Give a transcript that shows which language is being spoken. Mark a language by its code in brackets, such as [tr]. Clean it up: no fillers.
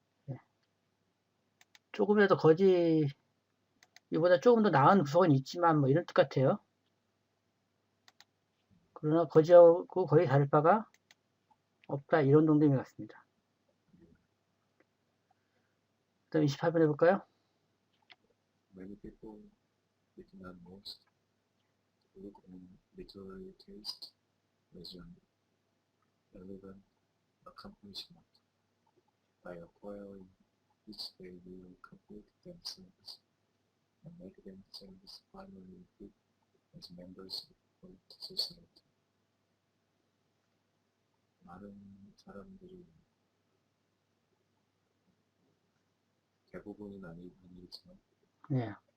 [ko] 예. 조금이라도 거지 이보다 조금 더 나은 구석은 있지만 뭐 이런 뜻 같아요. 그러나 거지하고 거의 다를 바가 없다 이런 동작인 것 같습니다. 그다음 28번 해볼까요? [en] Many people, if not most, look on literary taste as an relevant accomplishment. By acquiring which they will complete themselves and make themselves finally fit as members of society. [ko] 많은 사람들이 대부분은 아니지만 예.